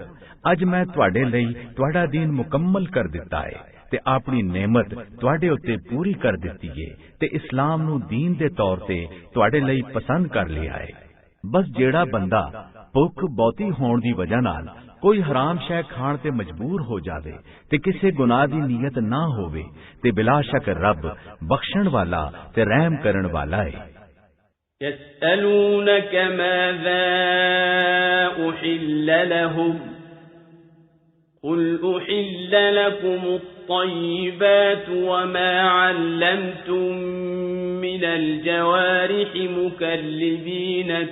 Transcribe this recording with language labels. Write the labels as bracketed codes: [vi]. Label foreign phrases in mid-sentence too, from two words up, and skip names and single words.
[pa] ਅੱਜ ਮੈਂ ਤੁਹਾਡੇ ਲਈ ਤੁਹਾਡਾ ਦੀਨ ਮੁਕੰਮਲ ਕਰ ਦਿੱਤਾ ਹੈ ਤੇ ਆਪਣੀ ਨਿਮਤ ਤੁਹਾਡੇ ਉੱਤੇ ਪੂਰੀ ਕਰ ਦਿੱਤੀ ਹੈ ਤੇ ਇਸਲਾਮ ਨੂੰ ਦੀਨ ਦੇ ਤੌਰ ਤੇ ਤੁਹਾਡੇ ਲਈ ਪਸੰਦ ਕਰ ਲਿਆ ਹੈ। ਬਸ ਜਿਹੜਾ ਬੰਦਾ ਭੁੱਖ ਬਹੁਤੀ ਹੋਣ ਦੀ ਵਜ੍ਹਾ ਨਾਲ ਕੋਈ ਹਰਾਮ ਸ਼ੈ ਖਾਣ ਤੇ ਮਜਬੂਰ ਹੋ ਜਾਵੇ ਤੇ ਕਿਸੇ ਗੁਨਾਹ ਦੀ ਨੀਅਤ ਨਾ ਹੋਵੇ ਤੇ ਬਿਲਾ ਸ਼ੱਕ ਰੱਬ ਬਖਸ਼ਣ ਵਾਲਾ ਤੇ ਰਹਿਮ ਕਰਨ ਵਾਲਾ ਹੈ। [ar] يسألونك ماذا أحل لهم قل أحل لكم الطيبات وما علمتم من الجوارح مكلبين